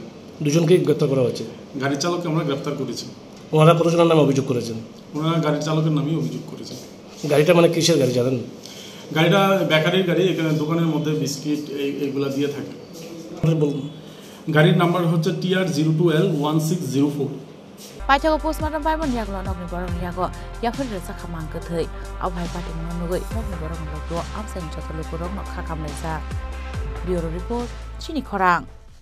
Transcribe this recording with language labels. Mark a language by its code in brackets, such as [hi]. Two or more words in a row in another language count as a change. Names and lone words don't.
[bn] দুজনকে গ্রেফতার করা হয়েছে গাড়ির চালককে আমরা গ্রেফতার করেছি ওনারা কতজনের নামে অভিযোগ করেছেন ওনারা গাড়ির চালকের নামেই অভিযোগ করেছেন গাড়িটা মানে কিসের গাড়ি জানেন গাড়িটা বেকারির গাড়ি এখানে দোকানের মধ্যে বিস্কিট এইগুলা দিয়ে থাকে গাড়ির নাম্বার হচ্ছে TR02L1604 [trp] Pachago postmortem paimon yaglo nokni borong yago yafur resa khamang kathai abhai patimung nugoi nokni borong lokdo amsen chotolo borong no khakamlaisa [en] bureau report [trp] chini khorang